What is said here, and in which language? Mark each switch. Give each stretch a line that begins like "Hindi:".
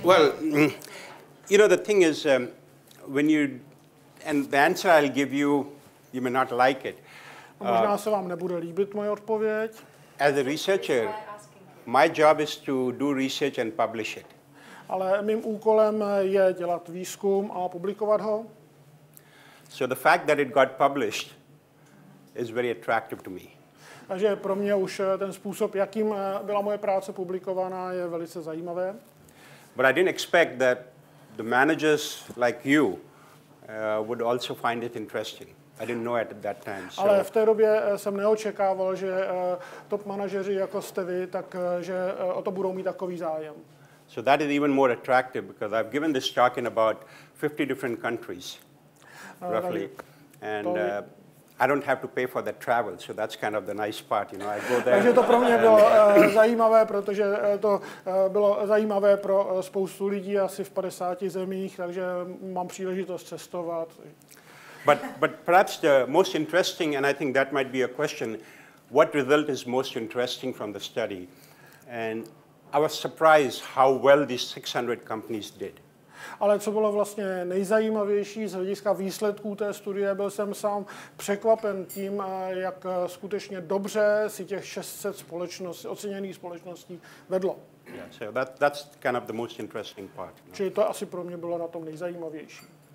English: Well, you know, the thing is, and the answer I'll give you, you may not like it.
Czech: Možná se vám nebude líbit moje odpověď.
English: As a researcher, my job is to do research and publish it.
Czech: Ale mým úkolem je dělat výzkum a publikovat ho.
English: So the fact that it got published is very attractive to me.
Czech: Takže pro mě už ten způsob, jakým byla moje práce publikovaná, je velice zajímavé.
English: But I didn't expect that the managers like you would also find it interesting. I didn't know it at that time. So.
Czech: Ale v té době jsem neočekával, že top manažeři jako jste vy, tak že o to budou mít takový zájem.
English: So that is even more attractive because I've given this talk in about 50 different countries, roughly, and I don't have to pay for the travel, so that's kind of the nice part, you know. I go there.
Czech: Takže to pro mě bylo zajímavé, protože to bylo zajímavé pro spoustu lidí asi v 50 zemích, takže mám příležitost cestovat.
English: But perhaps the most interesting, and I think that might be a question, what result is most interesting from the study? And I was surprised how well these 600 companies did.
Czech: Ale co bylo vlastně nejzajímavější z hlediska výsledků té studie, byl jsem sám překvapen tím, jak skutečně dobře si těch 600 oceněných společností vedlo.
English: Yeah, so that's kind of the most interesting part.
Czech: Čili to asi pro mě bylo na tom nejzajímavější.